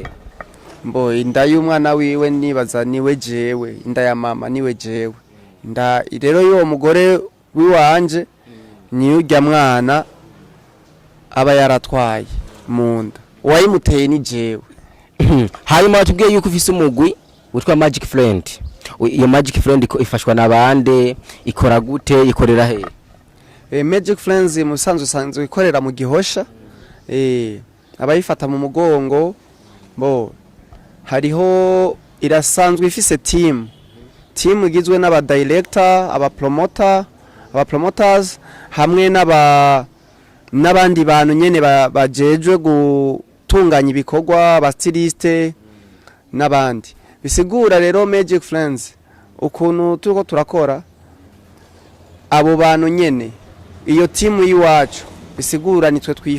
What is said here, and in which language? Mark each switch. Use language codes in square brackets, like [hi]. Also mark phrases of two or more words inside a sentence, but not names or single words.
[rn] mbo inda y'umwana wiwe nibaza niwe jewe inda ya mama niwe jewe inda rero yo mugore wiwanje ni urya mwana aba yaratwaye munda wayimuteye ni jewe hanyuma watubwiye yuko ufise umugwi witwa Magic Friend. Iyo Magic Friend ifashwa nabande ikora gute ikorera he? Magic Friends musanzwe ikorera mu Gihosha abayifata mu mugongo bo hariho irasanzwe ifise team igizwe n'aba director aba promoters hamwe n'abandi bantu nyene bajejwe gutunganya ibikorwa aba styliste n'abandi bisigura rero Magic Friends ukuntu turiko turakora abo bantu nyene iyo team yiwacu bisigura nitwe